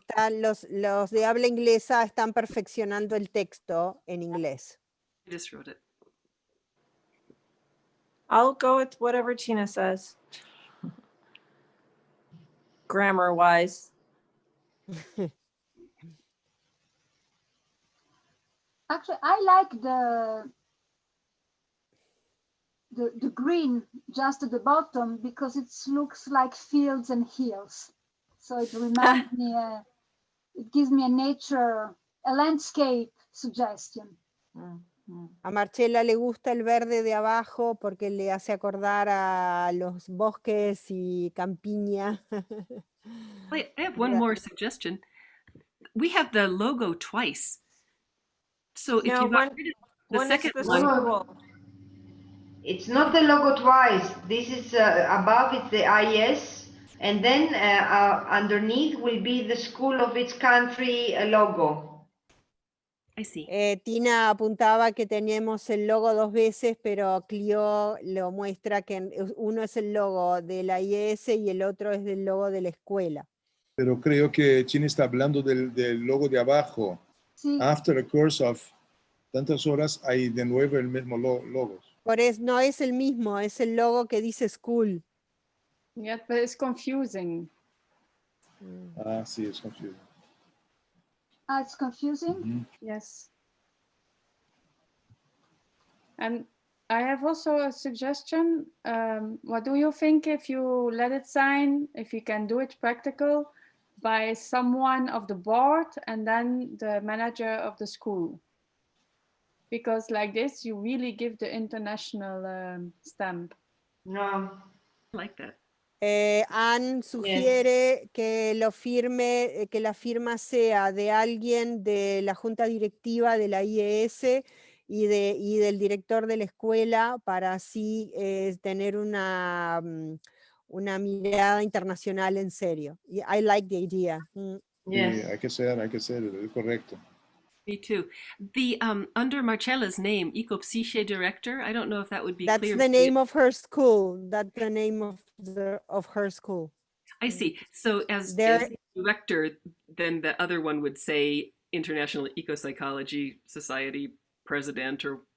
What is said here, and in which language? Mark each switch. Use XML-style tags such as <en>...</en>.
<es>Los de habla inglesa están perfeccionando el texto en inglés.</es> <en>I just wrote it. I'll go with whatever Tina says. Grammar wise. Actually, I like the green just at the bottom because it looks like fields and hills. So it reminds me, it gives me a landscape suggestion.</en> <es>A Marcela le gusta el verde de abajo porque le hace acordar a los bosques y campiña.</es> <en>Wait, I have one more suggestion. We have the logo twice. So if you got rid of the second one. It's not the logo twice. This is above, it's the IES, and then underneath will be the school of its country logo. I see.</en> <es>Tina apuntaba que teníamos el logo dos veces, pero Clio lo muestra que uno es el logo de la IES y el otro es del logo de la escuela. Pero creo que China está hablando del logo de abajo. Sí.</es> <en>After a course of</en> <es>tantas horas hay de nuevo el mismo logo. Por eso no es el mismo, es el logo que dice school.</es> <en>Yeah, but it's confusing.</en> <es>Sí, es confusing.</es> <en>It's confusing? Yes. And I have also a suggestion. What do you think if you let it sign, if you can do it practical, by someone of the board and then the manager of the school? Because like this, you really give the international stamp. No. I like that.</en> <es>Anne sugiere que lo firme, que la firma sea de alguien de la junta directiva de la IES y del director de la escuela para así tener una mirada internacional en serio.</es> <en>I like the idea. Yes.</en> <es>Sí, hay que ser, es correcto.</es> <en>Me too. The under Marcella's name, Ecopsychology director. I don't know if that would be clear. That's the name of her school. That's the name of her school. I see. So as director, then the other one would say International Ecopsychology Society president or</en>